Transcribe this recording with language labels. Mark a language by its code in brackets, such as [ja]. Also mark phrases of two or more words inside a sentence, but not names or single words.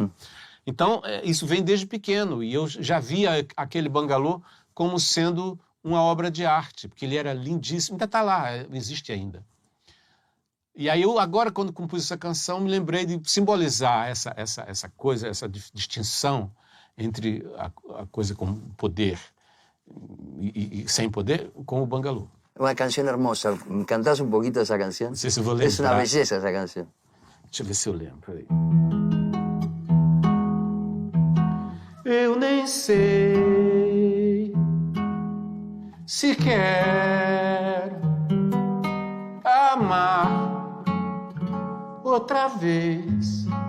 [pt] Então, isso vem desde pequeno. E eu já via aquele bangalô como sendo uma obra de arte, porque ele era lindíssimo. Ainda está lá, existe ainda. E aí eu, agora, quando compus essa canção, me lembrei de simbolizar essa coisa, essa distinção entre a coisa com poder e sem poder, com o bangalô. [es] Una canción hermosa. ¿Me cantás un poquito esa canción? [pt] Sí, se vou lembrar. [es] Es una belleza esa canción. [pt] Deixa eu ver se eu lembro. Aí. Eu nem sei se quero amar outra vez.